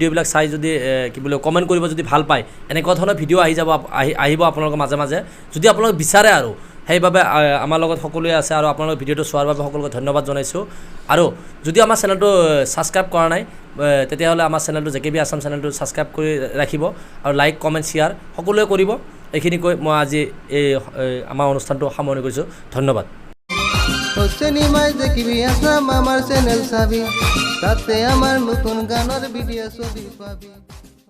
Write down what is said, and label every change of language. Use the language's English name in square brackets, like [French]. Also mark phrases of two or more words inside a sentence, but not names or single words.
[Assamese] ভিডিঅ'বিলাক চাই যদি কি বোলে কমেণ্ট কৰিব যদি ভাল পায় এনেকুৱা ধৰণৰ ভিডিঅ' আহিব আপোনালোকৰ মাজে মাজে যদি আপোনালোকে বিচাৰে আৰু সেইবাবে আমাৰ লগত সকলোৱে আছে আৰু আপোনালোকে ভিডিঅ'টো চোৱাৰ বাবে সকলোকে ধন্যবাদ জনাইছোঁ আৰু যদি আমাৰ চেনেলটো ছাবস্ক্ৰাইব কৰা নাই তেতিয়াহ'লে আমাৰ চেনেলটো JKB আছাম চেনেলটো ছাবস্ক্ৰাইব কৰি ৰাখিব আৰু [English] like comment share [Assamese] সকলোৱে কৰিব এইখিনি কৈ মই আজি এই আমাৰ অনুষ্ঠানটো সামৰণি কৰিছোঁ ধন্যবাদ [Bangla] সিনেমায় JKB আছাম আমার চ্যানেল চাবি তাতে আমার নতুন গানের ভিডিও ছবি পাবি